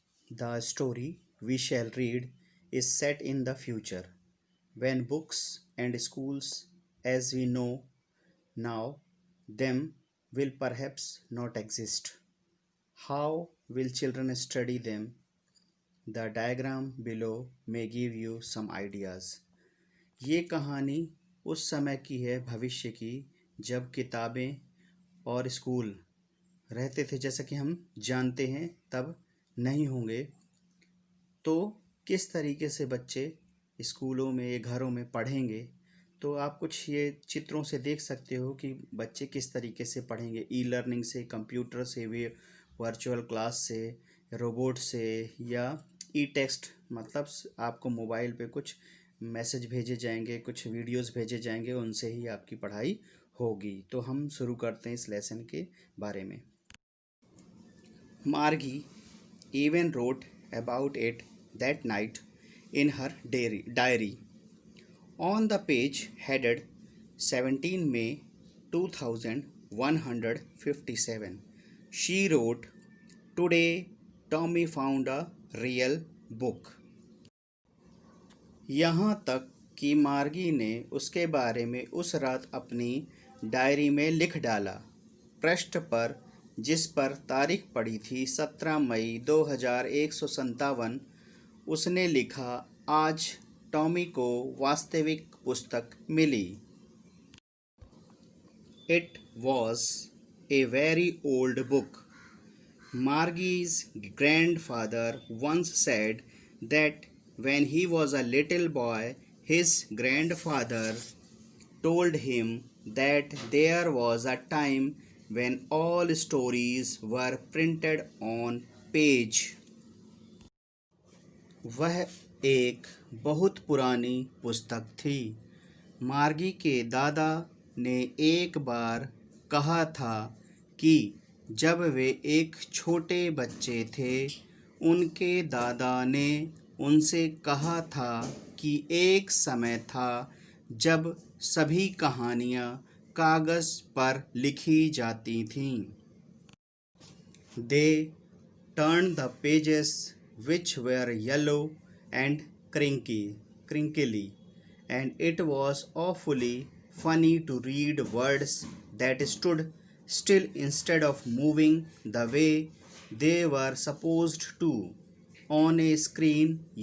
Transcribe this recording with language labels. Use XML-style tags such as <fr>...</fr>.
<en>The story we shall read is set in the future, when books and schools, as we know now, them will perhaps not exist. How will children study them? The diagram below may give you some ideas.</en> <hi>ये कहानी उस समय की है, भविष्य की, जब किताबें और स्कूल रहते थे, जैसा कि हम जानते हैं तब नहीं होंगे। तो किस तरीके से बच्चे स्कूलों में या घरों में पढ़ेंगे, तो आप कुछ ये चित्रों से देख सकते हो कि बच्चे किस तरीके से पढ़ेंगे। ई लर्निंग से, कंप्यूटर से, वे वर्चुअल क्लास से, रोबोट से, या ई टेक्स्ट, मतलब आपको मोबाइल पे कुछ मैसेज भेजे जाएंगे, कुछ वीडियोस भेजे जाएंगे, उनसे ही आपकी पढ़ाई होगी। तो हम शुरू करते हैं इस लेसन के बारे में।</hi> <en>Margie even wrote about it that night in her diary. On the page headed 17 May 2157, she wrote, "Today Tommy found a real book."</en> <hi>यहाँ तक कि मार्गी ने उसके बारे में उस रात अपनी डायरी में लिख डाला। पृष्ठ पर, जिस पर तारीख पड़ी थी 17 मई 2157, उसने लिखा, आज टॉमी को वास्तविक पुस्तक मिली।</hi> <en>It was a very old book. Margie's grandfather once said that when he was a little boy, his grandfather told him that there was a time when all stories were printed on page.</en> <hi>वह एक बहुत पुरानी पुस्तक थी। मार्गी के दादा ने एक बार कहा था कि जब वे एक छोटे बच्चे थे, उनके दादा ने उनसे कहा था कि एक समय था जब सभी कहानियाँ कागज़ पर लिखी जाती थीं।</hi> <en>They turned the pages, which were yellow and crinkly, and it was awfully funny to read words that stood still instead of moving the way they were supposed to on a screen,</en>